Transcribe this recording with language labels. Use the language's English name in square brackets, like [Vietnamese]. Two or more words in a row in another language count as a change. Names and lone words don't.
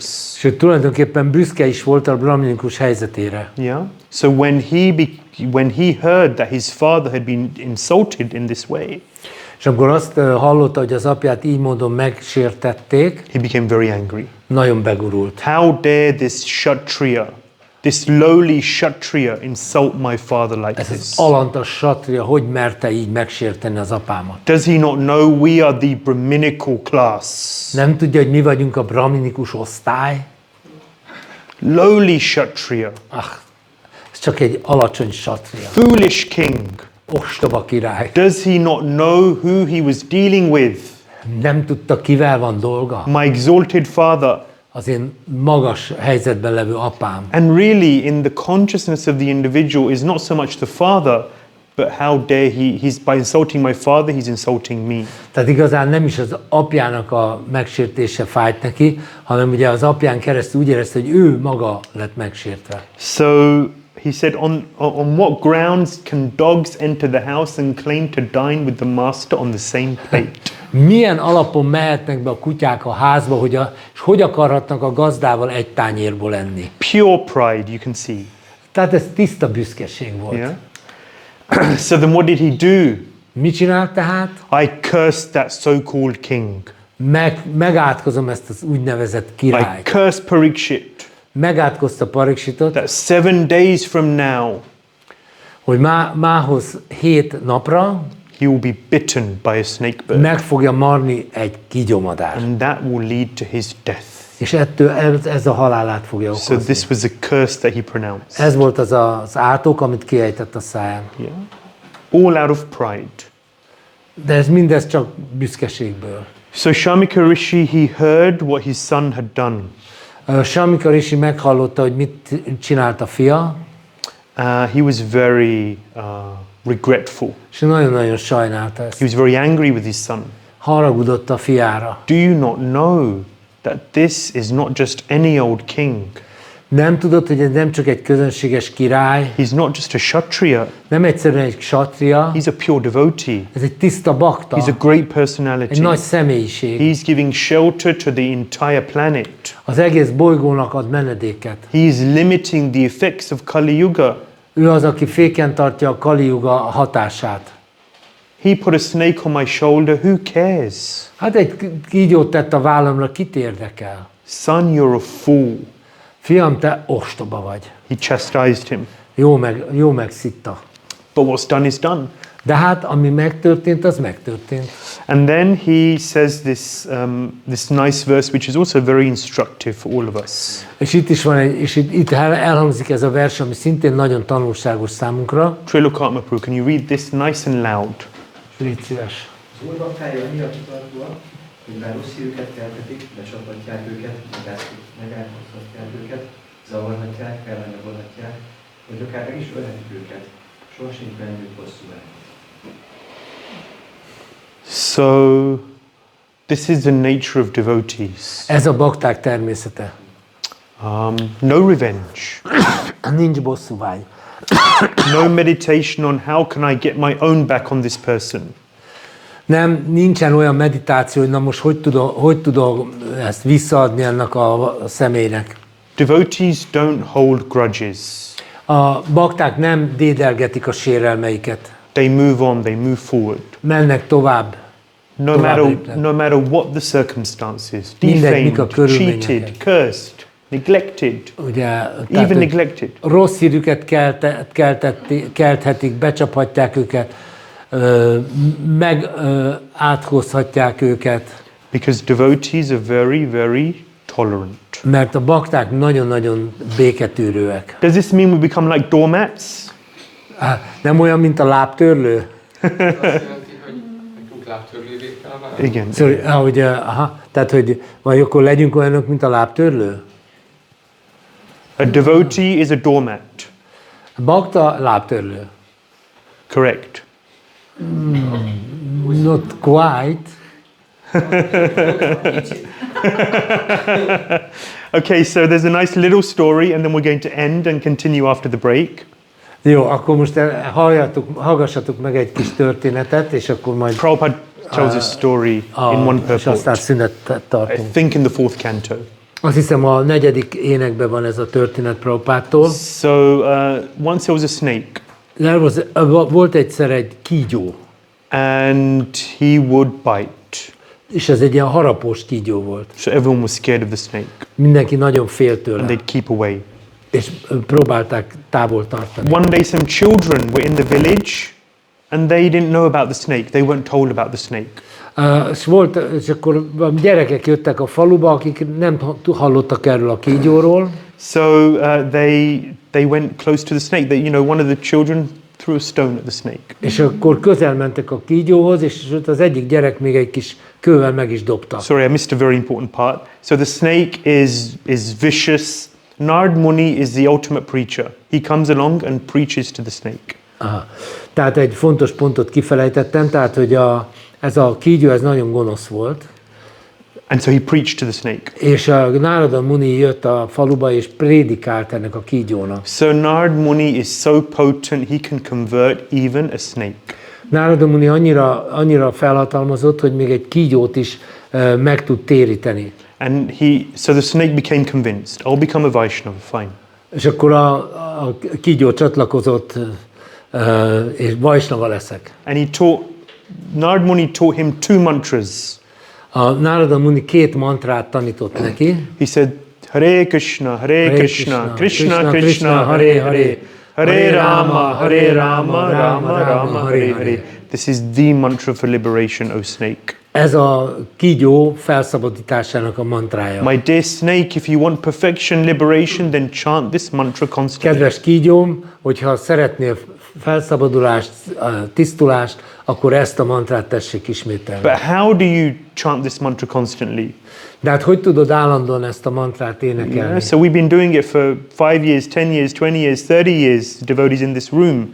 [Hungarian] Sőt, tulajdonképpen büszke is volt a brahminikus helyzetére. [English] Yeah. So when he heard that his father had been insulted in this way, [Hungarian] És amikor azt hallotta, hogy az apját így módon megsértették, [English] he became very angry. [Hungarian] nagyon begurult. [English] How dare this Kshatriya, this lowly Kshatriya insult my father like [Hungarian] Ez [English] this? [Hungarian] az alantas satria, hogy merte így megsérteni az apámat? [English] Does he not know we are the Brahminical class? [Hungarian] Nem tudja, hogy mi vagyunk a brahminikus osztály? [English] Lowly Kshatriya, [Hungarian] Ez csak egy alacsony satria. [English] foolish king. [Hungarian] Ostoba király. [English] Does he not know who he was dealing with? [Hungarian] Nem tudta, kivel van dolga? [English] My exalted father. [Hungarian] Az én magas helyzetben levő apám. [English] And really, in the consciousness of the individual is not so much the father, but how dare he's by insulting my father, he's insulting me. [Hungarian] Tehát igazán nem is az apjának a megsértése fájt neki, hanem ugye az apján keresztül úgy érezte, hogy ő maga lett megsértve. [English] So he said, on what grounds can dogs enter the house and claim to dine with the master on the same plate? [Hungarian] Milyen alapon mehetnek be a kutyák a házba, és hogy akarhatnak a gazdával egy tányérból enni? [English] Pure pride, you can see. [Hungarian] Tehát ez tiszta büszkeség volt. [English] Yeah. So then what did he do? [Hungarian] Mit csinált tehát? [English] I cursed that so-called king. [Hungarian] Megátkozom ezt az úgynevezett [English] I [Hungarian] királyt. [English] cursed Parikshit. [Hungarian] Megátkozta Pariksitot, [English] That 7 days from now, [Hungarian] hogy mához 7 napra [English] he will be bitten by a snake bird. [Hungarian] meg fogja marni egy kígyómadár. [English] And that will lead to his death. [Hungarian] És ettől ez a halálát fogja [English] So [Hungarian] okozni. [English] this was a curse that he pronounced. [Hungarian] Ez volt az átok, amit kiejtett a száján. [English] Yeah. All out of pride. [Hungarian] De ez mindez csak büszkeségből. [English] So Shamika Rishi, he heard what his son had done. [Hungarian] Shamika Rishi meghallotta, hogy mit csinált a fia, [English] He was very regretful. [Hungarian] és nagyon-nagyon sajnálta ezt. [English] He was very angry with his son. [Hungarian] Haragudott a fiára. [English] Do you not know that this is not just any old king? [Hungarian] Nem tudod, hogy ez nem csak egy közönséges király, [English] He's not just a Kshatriya. [Hungarian] nem egyszerűen egy ksatria, [English] He's a pure devotee. [Hungarian] ez egy tiszta bakta, [English] He's a great [Hungarian] egy [English] personality. [Hungarian] nagy személyiség. [English] He's giving shelter to the entire planet. [Hungarian] Az egész bolygónak ad menedéket. [English] He is limiting the effects of Kali Yuga. [Hungarian] Ő az, aki féken tartja a Kali Yuga hatását. [English] He put a snake on my shoulder. Who cares? [Hungarian] Hát egy kígyót tett a vállamra, kit érdekel? [English] Son, you're a fool. [Hungarian] Fiam, te ostoba vagy. [English] He chastised him. [Hungarian] Jó megszitta. [English] But what's done is done. [Hungarian] De hát, ami megtörtént, az megtörtént. [English] And then he says this nice verse, which is also very instructive for all of us. [Hungarian] És itt is van itt elhangzik ez a vers, ami szintén nagyon tanulságos számunkra. [Sanskrit] Trilokatmapru, [English] can you read this nice and loud? [Hungarian] Légy szíves. Az Úr baktája annyira kitartóak, hogy bár rossz hírüket keltetik, becsaphatják őket, megálmodhatják őket, zavarhatják, felanyagolhatják, vagy akár meg is ölhetik őket. Sohasem bennük hosszú el. [English] So, this is the nature of devotees. [Hungarian] Ez a bakták természete. [English] No revenge. [Hungarian] Nincs bosszúvágy. [English] No meditation on how can I get my own back on this person. [Hungarian] Nincsen olyan meditáció, hogy na most hogy tudom ezt visszaadni ennek a személynek. [English] Devotees don't hold grudges. [Hungarian] A bakták nem dédelgetik a sérelmeiket. [English] They move on, they move forward. [Hungarian] Mennek tovább. [English] No matter what the circumstances, [Hungarian] Mindegy, mik a [English] defamed, [Hungarian] körülmények. [English] cheated, cursed, neglected, [Hungarian] Ugye, [English] even neglected. [Hungarian] Rossz hírüket kelthetik, becsaphatják őket, áthozhatják őket. [English] Because devotees are very, very tolerant. [Hungarian] Mert a bakták nagyon-nagyon béketűrőek. [English] Does this mean we become like doormats? [Hungarian] Nem olyan, mint a lábtörlő? Azt jelenti, hogy nekünk lábtörlővé kell válni? Igen. Tehát, hogy vagy akkor legyünk olyanok, mint a lábtörlő? [English] A devotee is a doormat. [Hungarian] Bakta lábtörlő. [English] Correct. Not quite. Okay, so there's a nice little story and then we're going to end and continue after the break. [Hungarian] Jó, akkor most hallgassatok meg egy kis történetet, és akkor majd... [English] Prabhupada tells a story in one [Hungarian] és aztán [English] purport. [Hungarian] szünetet [English] I [Hungarian] tartunk. [English] think in the 4th canto. [Hungarian] Azt hiszem a 4. énekben van ez a történet Prabhupádtól. [English] So once there was a snake [Hungarian] Volt egyszer egy kígyó, [English] and he would bite. [Hungarian] és ez egy ilyen harapós kígyó volt. [English] So everyone was scared of the snake [Hungarian] Mindenki nagyon félt tőle, [English] and they'd keep away. [Hungarian] és próbálták távol tartani. [English] One day some children were in the village and they didn't know about the snake. They weren't told about the snake. [Hungarian] És akkor gyerekek jöttek a faluba, akik nem hallottak erről a kígyóról. [English] So they went close to the snake. One of the children threw a stone at the snake. [Hungarian] És akkor közel mentek a kígyóhoz, és az egyik gyerek még egy kis kővel meg is dobta. [English] Sorry, I missed a very important part. So the snake is vicious. Nard Muni is the ultimate preacher. He comes along and preaches to the snake. Aha. [Hungarian] Tehát egy fontos pontot kifelejtettem, tehát hogy ez a kígyó ez nagyon gonosz volt. [English] And so he preached to the snake. [Hungarian] És a Nárada Muni jött a faluba és prédikált ennek a kígyónak. [English] So Nard Muni is so potent he can convert even a snake. [Hungarian] Nárada Muni annyira felhatalmazott, hogy még egy kígyót is meg tud téríteni. [English] And so the snake became convinced. I'll become a Vaishnava, fine. [Hungarian] És akkor a kígyó csatlakozott, és Vaishnava leszek. [English] And Nard Muni taught him 2 mantras. [Hungarian] A Nárada Muni 2 mantrát tanított neki. [English] He said, [Sanskrit] Hare Krishna, Hare Krishna, Krishna Krishna, Hare Hare, Hare Rama, Rama Rama, Hare Hare. [English] This is the mantra for liberation, O snake. [Hungarian] Ez a kígyó felszabadításának a mantrája. [English] My dear snake, if you want perfection, liberation, then chant this mantra constantly. [Hungarian] Kedves kígyóm, hogyha szeretnél felszabadulást, tisztulást, akkor ezt a mantrát tessék ismételni. [English] But how do you chant this mantra constantly? [Hungarian] De hát hogy tudod állandóan ezt a mantrát énekelni? [English] Yeah, so we've been doing it for 5 years, 10 years, 20 years, 30 years, devotees in this room.